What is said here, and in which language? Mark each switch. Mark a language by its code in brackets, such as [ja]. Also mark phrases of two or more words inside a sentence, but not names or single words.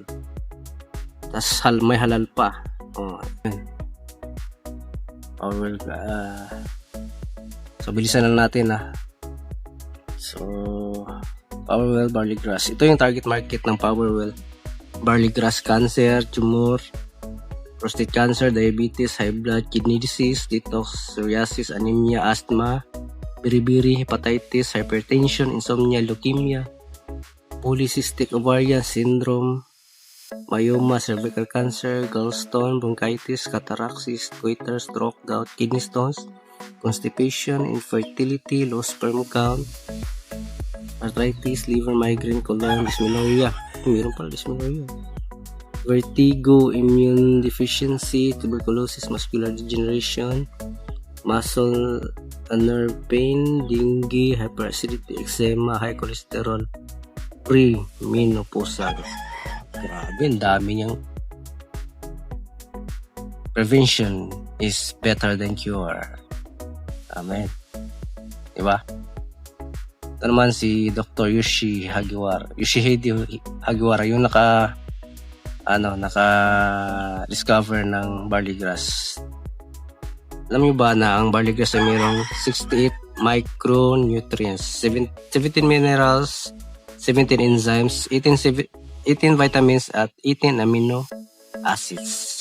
[tl] Tas may halal pa. So bilisan na natin So Powerwell Barley Grass. Ito yung [en] target market [tl] ng Powerwell Barley Grass: [en] cancer, tumor, prostate cancer, diabetes, high blood, kidney disease, detox, psoriasis, anemia, asthma, biribiri, hepatitis, hypertension, insomnia, leukemia, polycystic ovarian syndrome, myoma, cervical cancer, gallstone, bronchitis, cataracts, goiter, stroke, gout, kidney stones, constipation, infertility, low sperm count, arthritis, liver, migraine, colon, dysmenorrhea. [tl] Meron pala dysmenorrhea. [en] Vertigo, immune deficiency, tuberculosis, muscular degeneration, muscle and nerve pain, dengue, hyperacidity, eczema, high cholesterol, pre-menopausal. [tl] Grabe, ang dami niyang. [en] Prevention is better than cure. [tl] Amen. Diba? Ito naman si Dr. Yoshihide Hagiwara, yung naka-discover ng barley grass. Alam niyo ba na ang barley grass ay mayroong 68 micronutrients, 17 minerals, 17 enzymes, 18 vitamins at 18 [en] amino acids.